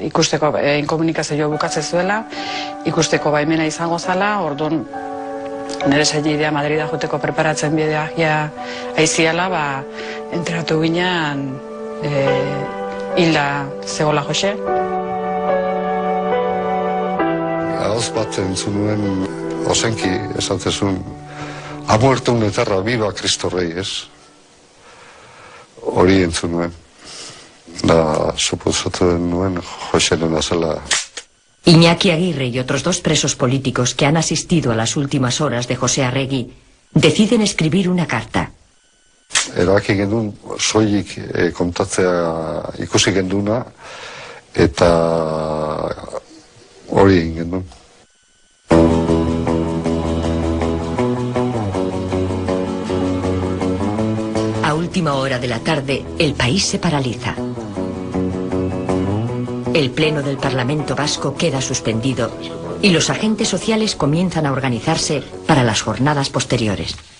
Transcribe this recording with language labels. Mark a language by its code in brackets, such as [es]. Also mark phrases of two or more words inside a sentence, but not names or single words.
[eu] ikusteko inkomunikazioa bukatzen zuela, ikusteko baimena izango zala, orduan nire sailidea Madrida joteko preparatzen bidea aiziala, enteratu ginean hilda zegoela Jose. Gauz bat entzunuen ozenki esatzezun, [es] ha muerto un eterra, viva Cristo Rey, [eu] ez? Hori entzun nuen. Da, suposatu nuen Joserena zela. [es] Iñaki Aguirre y otros 2 presos políticos que han asistido a las últimas horas de José Arregui deciden escribir una carta. [eu] Erabaki gendun soilik kontatzea ikusi genduna eta hori egin gendun. [es] A última hora de la tarde, el país se paraliza. El pleno del Parlamento vasco queda suspendido y los agentes sociales comienzan a organizarse para las jornadas posteriores.